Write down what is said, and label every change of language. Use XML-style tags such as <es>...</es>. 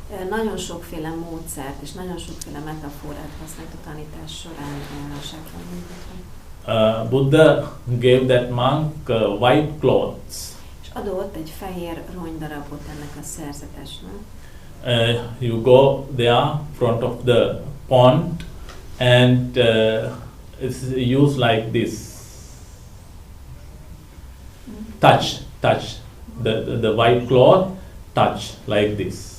<hu>Nagyon sokféle módszert és nagyon sokféle metaforát használt a tanítás során sákra mutatva.</hu> <en>Buddha gave that monk white clothes.</en> <hu>És adott egy fehér rongydarabot ennek a szerzetesnek.</hu> <en>You go there front of the pond and it's used like this. Touch the white cloth, touch like this.</en>